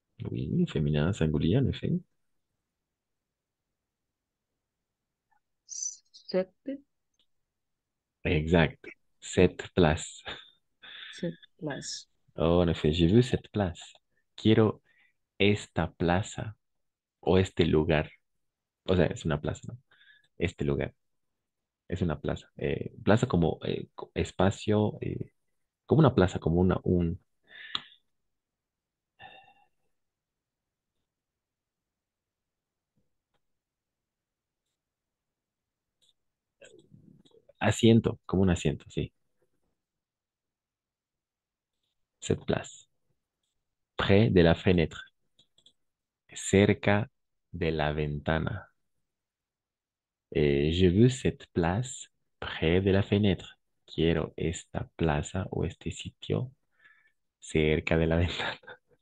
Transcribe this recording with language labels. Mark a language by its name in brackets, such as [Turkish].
[French] Oui, féminin singulier, en effet. Cette, Exact. Cette place. cette place. Oh, en effet, j'ai vu cette place. [Spanish] Quiero esta plaza o este lugar. O sea, es una plaza, ¿no? Este lugar. Es una plaza. Plaza como espacio, como una plaza, como un asiento, como un asiento, sí. [French] Cette place. Près de la fenêtre. [Spanish] Cerca de la ventana. [French] Je veux cette place près de la fenêtre. [Spanish] Quiero esta plaza o este sitio cerca de la ventana.